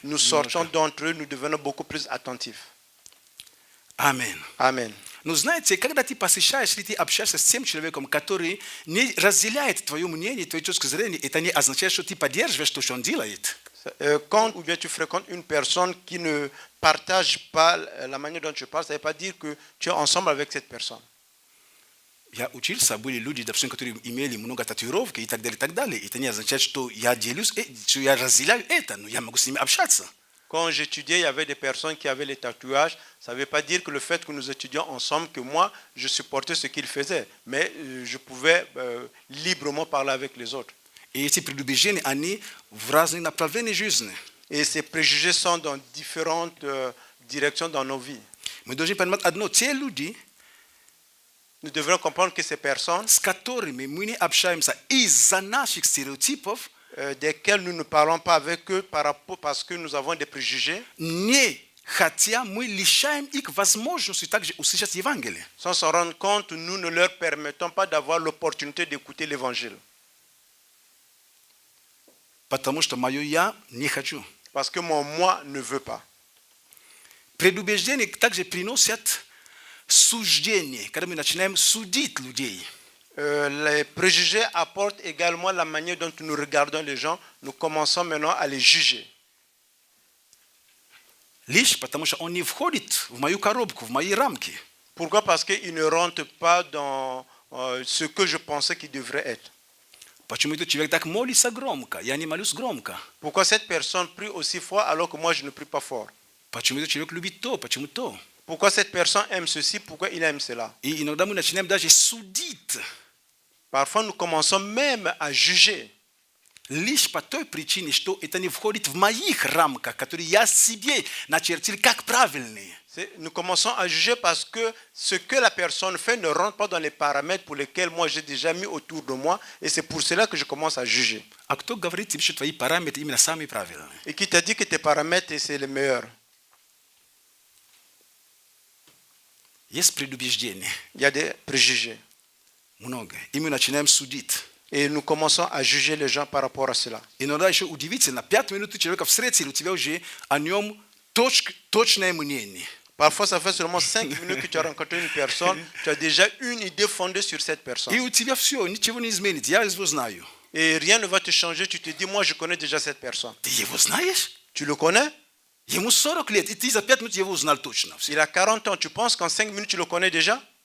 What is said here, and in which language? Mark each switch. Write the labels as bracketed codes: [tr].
[fr] Nous sortons d'entre eux, nous devenons beaucoup plus attentifs. [ru] Аминь. [fr] Amen. [ru] Но знаете, когда ты посещаешь, если ты общаешься с тем человеком, который не разделяет твое мнение, твою точку зрения, это не означает, что ты поддерживаешь то, что он делает. [fr] Quand ou bien tu fréquentes une personne qui ne partage pas la manière dont tu parles, ça ne veut pas dire que tu es ensemble avec cette personne. [ru] Я учился, были люди, допустим, которые имели много татуировок и так далее, и так далее. Это не означает, что я делюсь, что я разделяю это, но я могу с ними общаться. [fr] Quand j'étudiais, il y avait des personnes qui avaient les tatouages. Ça ne veut pas dire que le fait que nous étudions ensemble, que moi, je supportais ce qu'ils faisaient. Mais je pouvais librement parler avec les autres. [ru] И эти предубеждения, они в разные направления жизни. [fr] Et ces préjugés sont dans différentes directions dans nos vies. [ru] Мы должны понимать одно, те люди, [fr] Nous devons comprendre que ces personnes, [ru] с которыми мы не общаемся из-за наших стереотипов, [fr] desquelles nous ne parlons pas avec eux parce que nous avons des préjugés, [ru] не хотя мы лишаем их возможности также услышать Евангелие. [fr] sans s'en rendre compte, nous ne leur permettons pas d'avoir l'opportunité d'écouter l'évangile. [ru] Потому что мое «я» не хочу. [fr] Parce que mon moi ne veut pas. [ru] Предубеждения также приносят суждение, когда мы начинаем судить людей. [fr] Les préjugés apportent également la manière dont nous regardons les gens. Nous commençons maintenant à les juger. [ru] Лишь потому что он не входит в мою коробку, в мои рамки. [fr] Pourquoi? Parce qu'ils ne rentrent pas dans ce que je pensais qu'ils devraient être. [ru] Почему этот человек так молится громко? Я не молюсь громко. [fr] Pourquoi cette personne prie aussi fort alors que moi je ne prie pas fort? [ru] Почему этот человек любит то? Почему то? [fr] Pourquoi cette personne aime ceci? Pourquoi il aime cela? [ru] И иногда мы начинаем даже судить. [fr] Parfois nous commençons même à juger. [ru] Лишь по той причине, что это не входит в моих рамках, которые я себе начертил как правильные. [fr] Nous commençons à juger parce que ce que la personne fait ne rentre pas dans les paramètres pour lesquels moi j'ai déjà mis autour de moi. Et c'est pour cela que je commence à juger. [ru] А кто говорит тебе, что твои параметры именно самые правильные? [fr] Et qui t'a dit que tes paramètres c'est les meilleurs? [ru] Есть предубеждения. [fr] Il y a des préjugés. [ru] Много. И мы начинаем судить. [fr] Et nous commençons à juger les gens par rapport à cela. [ru] Иногда еще удивительно. 5 минут ты человека встретил, у тебя уже о нем точное мнение. [fr] Parfois, ça fait seulement 5 minutes que tu as rencontré une personne, tu as déjà une idée fondée sur cette personne. [ru] И у тебя все, ничего не изменится. Я его знаю. [fr] Et rien ne va te changer, tu te dis, moi je connais déjà cette personne. [ru] Ты его знаешь? [fr] Tu le connais? [ru] Ему 40 лет, и ты за 5 минут его узнал точно. [fr] Il a 40 ans, tu penses qu'en 5 minutes tu le connais déjà?